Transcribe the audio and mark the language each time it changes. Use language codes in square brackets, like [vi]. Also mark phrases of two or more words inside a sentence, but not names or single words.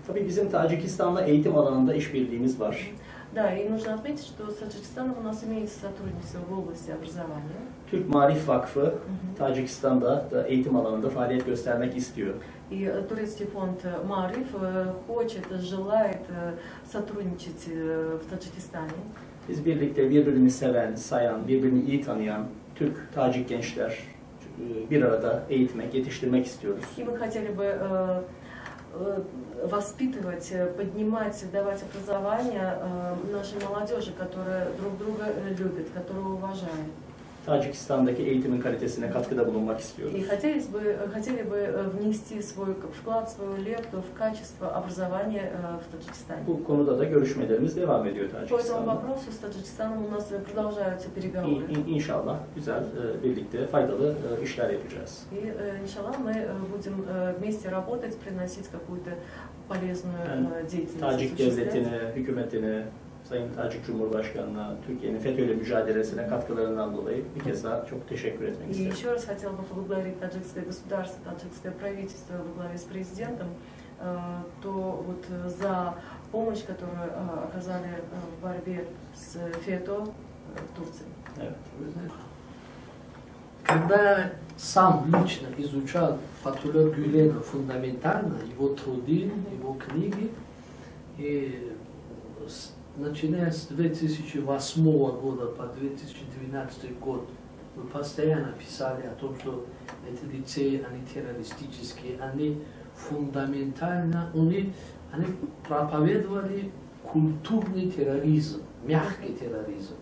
[tr] Tabii bizim Tacikistan'la eğitim alanında işbirliğimiz var. [ru] Да, и нужно отметить, что с Таджикистаном у нас имеется сотрудничество в области образования. [tr] Türk Marif Vakfı Tacikistan'da da eğitim alanında faaliyet göstermek istiyor. [ru] И турецкий фонд Мариф хочет, желает сотрудничать в Таджикистане. [tr] Biz birlikte birbirini seven, sayan, birbirini iyi tanıyan Türk, Tacik gençler bir arada eğitmek, yetiştirmek istiyoruz. [ru] И мы хотели бы воспитывать, поднимать, давать образование нашей молодежи, которая друг друга любит, которая уважает. [tr] Tacikistan'daki eğitimin kalitesine katkıda bulunmak istiyoruz. [ru] И хотели бы внести свой вклад, свою лепту в качество образования в Таджикистане. [tr] Bu konuda da görüşmelerimiz devam ediyor [ru] По этому [tr] Tacikistan'da. [ru] вопросу с Таджикистаном у нас продолжаются переговоры. [tr] İnşallah güzel, birlikte faydalı işler yapacağız. [ru] И, иншаллах, мы будем вместе работать, приносить какую-то полезную деятельность. [tr] Tacik devletine, hükümetine, Sayın Tacik Cumhurbaşkanı'na, Türkiye'nin FETÖ'yle mücadelesine katkılarından dolayı bir kez daha çok teşekkür etmek [ru] И [tr] isterim. [ru] еще раз хотела бы поблагодарить таджикское государство, таджикское правительство во главе с президентом, то вот за помощь, которую оказали в борьбе с ФЕТО в Турции. [tr] Evet. [ru] Когда я сам лично изучал Фатхулло Гюлена фундаментально, его труды, его книги, и начиная с 2008 года по 2012 год мы постоянно писали о том, что эти лицеи, они террористические, они фундаментально, они проповедовали культурный терроризм, мягкий терроризм.